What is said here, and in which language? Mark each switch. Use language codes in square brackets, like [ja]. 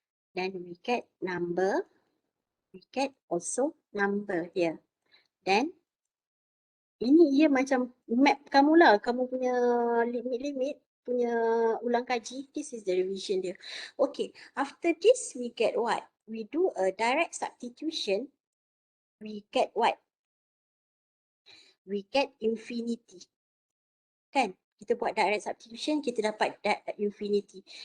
[en] Then we get number, we get also number here. [ms] Then ini ia macam map kamu lah, kamu punya limit-limit punya ulang kaji. [en] This is the revision dia. Okay, after this we get what? We do a direct substitution, we get what? We get infinity. [ms] Kan? Kita buat [en] direct substitution, [ms] kita dapat [en] infinity.